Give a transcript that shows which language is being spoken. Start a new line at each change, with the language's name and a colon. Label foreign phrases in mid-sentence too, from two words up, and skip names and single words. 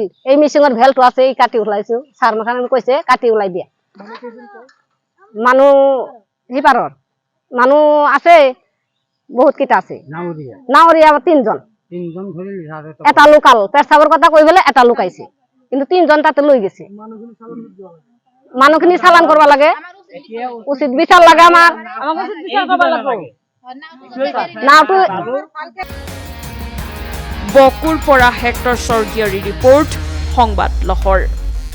Assamese: এই মিশিঙৰ ভেলটো আছে, এই কাটি ওলাইছো, সার মাখান কৈছে কাটি ওলাই দিয়া। মানুহ সিপাৰৰ মানুহ আছে, বহুত কেইটা আছে, নাৱৰীয়া 3জন, এটা লোকাল পেচাবৰ কথা কৈ পেলাই এটা লুকাইছে, কিন্তু 3জন তাতে লৈ গেছে। মানুহখিনি চালান করবা লাগে, উচিত বিচার লাগে আমার। বকুৰ পৰা হেক্টৰ স্বৰ্গীয়াৰী ৰিপোৰ্ট, সংবাদ লহৰ।